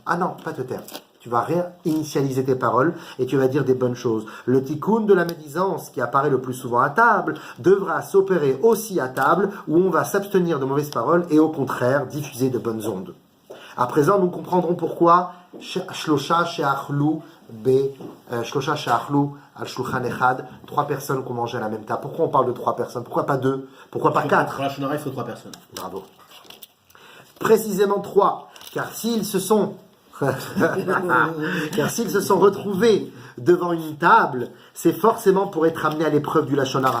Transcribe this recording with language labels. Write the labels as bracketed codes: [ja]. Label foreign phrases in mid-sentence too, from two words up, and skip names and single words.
[fr] Ah non, pas te taire. Tu vas réinitialiser tes paroles et tu vas dire des bonnes choses. Le tikkun de la médisance, qui apparaît le plus souvent à table, devra s'opérer aussi à table, où on va s'abstenir de mauvaises paroles et au contraire diffuser de bonnes ondes. À présent, nous comprendrons pourquoi [he] שלושה שאכלו על שולחן אחד, [fr] 3 personnes qui ont mangé à la même table. Pourquoi on parle de 3 personnes? Pourquoi pas 2? Pourquoi pas 4? Pour la Shonara, il faut 3 personnes. Bravo. Précisément 3, car s'ils se sont retrouvés devant une table, c'est forcément pour être amenés à l'épreuve du [he] לשון הרע.